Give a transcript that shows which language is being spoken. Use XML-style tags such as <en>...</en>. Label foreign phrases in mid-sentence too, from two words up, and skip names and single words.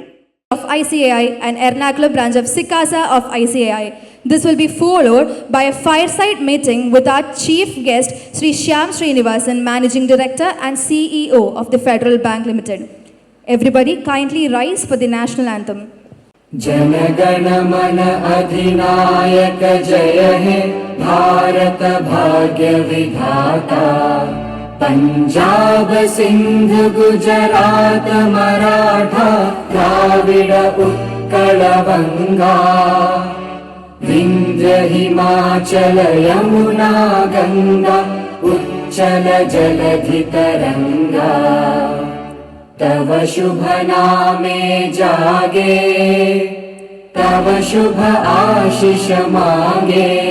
<en>Of ICAI and Ernakulam branch of SICASA of ICAI. This will be followed by a fireside meeting with our chief guest, Sri Shyam Srinivasan, Managing Director and CEO of the Federal Bank Limited. Everybody kindly rise for the national anthem.</en> <bn>জনগণ মন অধিনায়ক জয় হে, ভারত ভাগ্য বিধাতা. Punjab, Sindh, Gujarat, Maratha, Dravida, Utkala, Vanga. বিন্ধ্য হিমাচল যমুনা গঙ্গা উচ্ছল জলধি তরঙ্গ তব শুভ নামে জাগে তব শুভ আশিস মাগে</bn>